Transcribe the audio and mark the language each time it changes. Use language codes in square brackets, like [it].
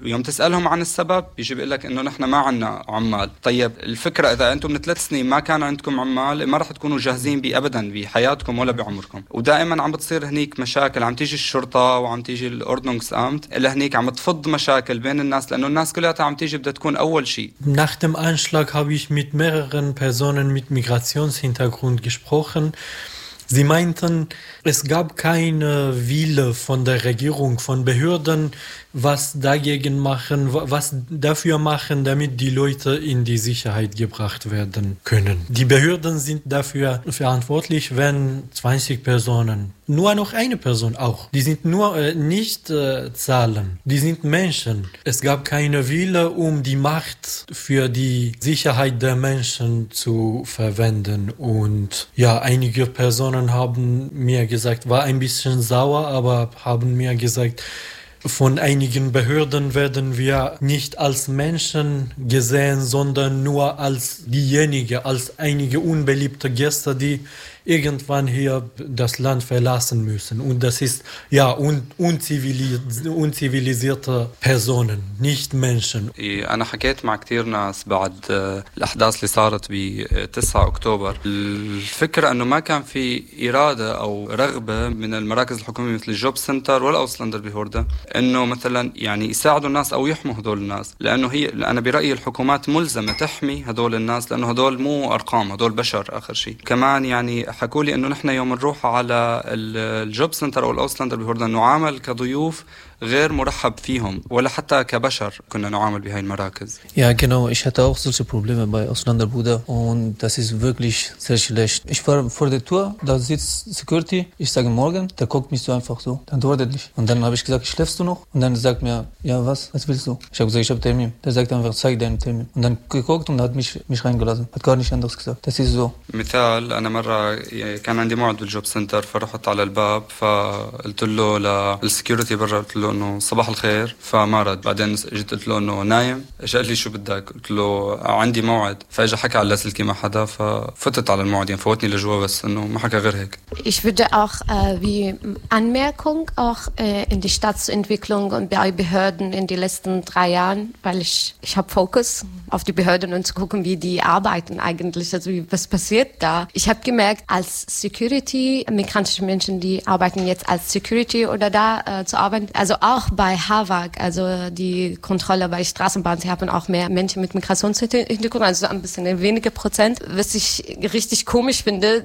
[ar] ويوم تسألهم عن السبب بيجي بيقولك إنه نحن ما عنا عمال. طيب الفكرة إذا أنتم من ثلاث سنين ما كان عندكم عمال, ما رح تكونوا جاهزين بأبدا بحياتكم ولا بعمركم. ودائما عم بتصير هنيك مشاكل, عم تيجي الشرطة وعم تيجي الأردنونكس أمت لهنيك عم تفض مشاكل بين الناس, لأنه الناس كلها عم تيجي بدها تكون أول شيء. [de] Nach dem Anschlag habe ich mit mehreren Personen mit Migrationshintergrund gesprochen. Sie meinten, es gab keine Wille von der Regierung, von Behörden, was dagegen machen, was dafür machen, damit die Leute in die Sicherheit gebracht werden können. Die Behörden sind dafür verantwortlich, wenn 20 Personen, nur noch eine Person auch, die sind nur nicht Zahlen, die sind Menschen. Es gab keine Wille, um die Macht für die Sicherheit der Menschen zu verwenden. Und ja, einige Personen haben mir gesagt, war ein bisschen sauer, aber haben mir gesagt, von einigen Behörden werden wir nicht als Menschen gesehen, sondern nur als diejenigen, als einige unbeliebte Gäste, die irgendwann hier das Land verlassen müssen. Und das ist, ja, unzivilisierte Personen, nicht Menschen. [ar] أنا حكيت مع كتير ناس بعد الأحداث اللي صارت ب 9 أكتوبر. الفكرة أنه ما كان في إرادة أو رغبة من المراكز الحكومية مثل الجوب سنتر والأوسلندر بهوردة أنه مثلا يعني يساعدوا الناس أو يحموا هذول الناس, لأنه هي أنا برأيي الحكومات ملزمة تحمي هذول الناس, لأنه هذول مو أرقام, هذول بشر آخر شيء. كمان يعني حكوا لي انه نحن يوم نروح على الجوب سنتر او الاوسلندر بهوردن نعامل كضيوف غير مرحب فيهم, ولا حتى كبشر كنا نعامل بهاي المراكز. [de] Ja, genau, ich hatte auch solche Probleme bei Auslander Buda und das ist wirklich sehr schlecht. Ich war vor der Tour, da sitzt Security, ich sage morgen, der guckt mich so einfach so, dann antwortet nicht. Und dann habe ich gesagt, schläfst du noch? Und dann sagt mir, ja, was willst du? Ich habe gesagt, ich habe Termin. Der sagt einfach, zeig deinen Termin. Und dann geguckt und hat mich reingelassen, hat gar nicht anders gesagt. Das ist so. [ar] مثال, أنا مرة كان عندي موعد بالجوب سنتر, فرحت على الباب فقلت له للسكيورتي برا, قلت له انه صباح الخير, فما رد. بعدين جيت قلت له انه نايم, اجى قال لي شو بدك, قلت له عندي موعد, فاجى حكى على اللاسلكي مع حدا, ففتت على الموعد, يعني فوتني لجوا, بس انه ما حكى غير هيك. [de] Ich würde auch wie Anmerkung auch in die Stadtentwicklung und bei Behörden in die letzten drei Jahren, weil ich habe Fokus auf die Behörden und zu gucken, wie die arbeiten eigentlich, also wie, was passiert da. Ich habe gemerkt, als Security, migrantische Menschen, die arbeiten jetzt als Security oder da zu arbeiten, also auch bei HAVAG, also die Kontrolle bei Straßenbahnen, sie haben auch mehr Menschen mit Migrationshintergrund, also ein bisschen weniger Prozent, was ich richtig komisch finde.